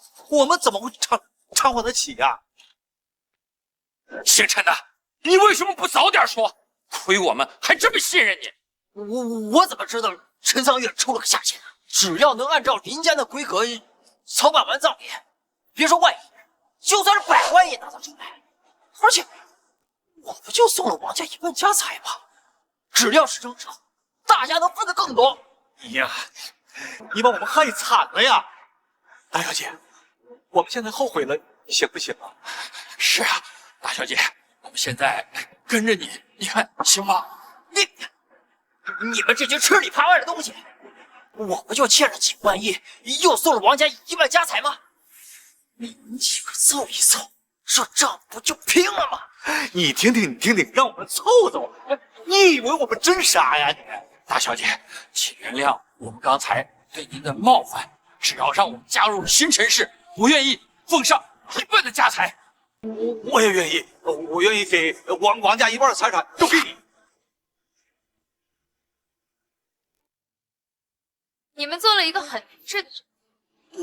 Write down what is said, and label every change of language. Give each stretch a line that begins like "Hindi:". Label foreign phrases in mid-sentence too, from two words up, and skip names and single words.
Chinese: 我們怎麼會償還得起呀？姓陳的，你為什麼不早點說？虧我們還這麼信任你。我怎麼知道陳桑月出了個下線？只要能按照林家的規格操辦完葬禮，別說萬億，就算是100萬也拿得出來。而且我不就送了王家1半家財嗎？只要是正常，大家能分得更多。呀，你把我們害慘了呀！大小姐，我們現在後悔了，行不行啊？是啊，大小姐，我們現在跟着你，你看行嗎？你們這群吃裡扒外的東西，我不就欠了幾萬億，又送了王家1半家財嗎？你們幾個湊一湊，這賬不就平了嗎？你聽聽，讓我們湊湊。你以為我們真傻呀？你大小姐，請原諒我們剛才對您的冒犯。只要讓我們加入新陳氏，我願意奉上1半的家財。我也願意，我願意給王家1半的財產都給你。你們做了一個很明智的決定。